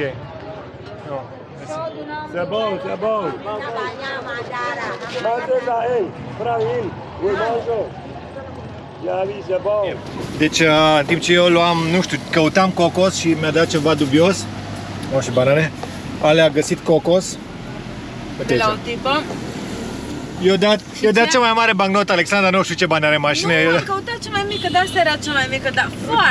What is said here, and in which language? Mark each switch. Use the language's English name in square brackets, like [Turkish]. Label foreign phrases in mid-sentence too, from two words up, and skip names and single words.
[French] Non, merci. C'est bon. Mangez ça, hey, Brahim, oui, mange. Ja, oui, c'est bon. [Romanian] Deci, în timp ce eu luam, nu știu, căutam cocos și mi-a dat ceva dubios, și banane, alea a găsit cocos de la o tipă. Eu dat cea mai mare bancnotă, Alexandra, nu știu ce bani are în mașină. Nu, am căutat cea mai mică, dar asta era cea mai mică, dar foarte